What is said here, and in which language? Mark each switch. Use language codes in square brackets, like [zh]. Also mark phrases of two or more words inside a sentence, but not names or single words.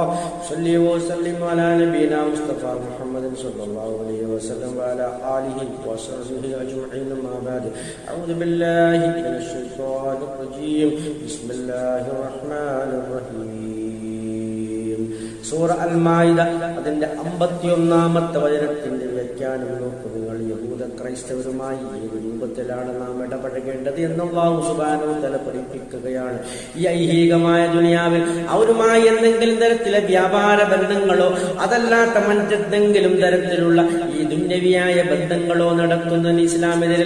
[ar] صلي وسلم على نبينا مصطفى محمد صلى الله عليه وسلم وعلى آله وصحبه أجمعين. ما بعد. أعوذ بالله من الشيطان الرجيم. بسم الله الرحمن الرحيم. [ml] സൂറ അൽ മാഇദ അതിന്റെ 51-ാമത്തെ വചനത്തിന്റെ വ്യാഖ്യാനം നോക്കുക. യഹൂദ ക്രൈസ്തവരുമായി ഏത് രൂപത്തിലാണ് നാം ഇടപഴകേണ്ടത് എന്ന് അല്ലാഹു [ar] سبحانه وتعالى [ml] പഠിപ്പിക്കുകയാണ്. ഈ ഐഹികമായ ദുനിയാവിൽ അവരുമായി എന്തെങ്കിലും തരത്തിലെ വ്യാപാര ബന്ധങ്ങളോ അതല്ലാത്ത മറ്റെന്തെങ്കിലും തരത്തിലുള്ള ഈ ദുന്യവിയായ ബന്ധങ്ങളോ നടത്തുന്നതിന് ഇസ്ലാമിതിരല്ല.